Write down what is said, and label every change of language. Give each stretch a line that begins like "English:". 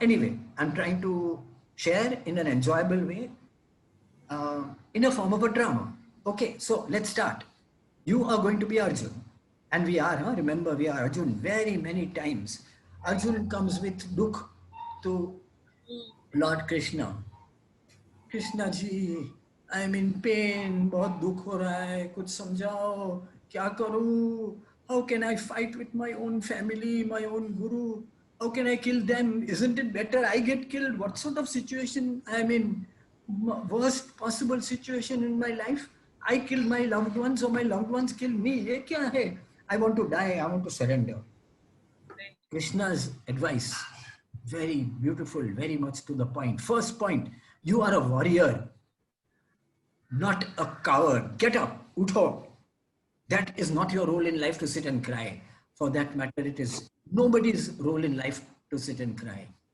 English: Anyway, I'm trying to share in an enjoyable way, in a form of a drama. Okay, so let's start. You are going to be Arjun, and we are, remember, we are Arjun very many times. Arjun comes with dukh to Lord Krishna. Krishna ji I am in pain,
Hindi: बहुत दुख हो रहा है, कुछ समझाओ, क्या करूं,
English: how can I fight with my own family, my own guru, how can I kill them, isn't it better I get killed, what sort of situation I am in, worst possible situation in my life, I kill my loved ones or my loved ones kill me,
Hindi: ये क्या है,
English: I want to die, I want to surrender. Krishna's advice, very beautiful, very much to the point. First point, you are a warrior, not a coward. Get up, utho. That is not your role in life to sit and cry. For that matter, it is nobody's role in life to sit and cry.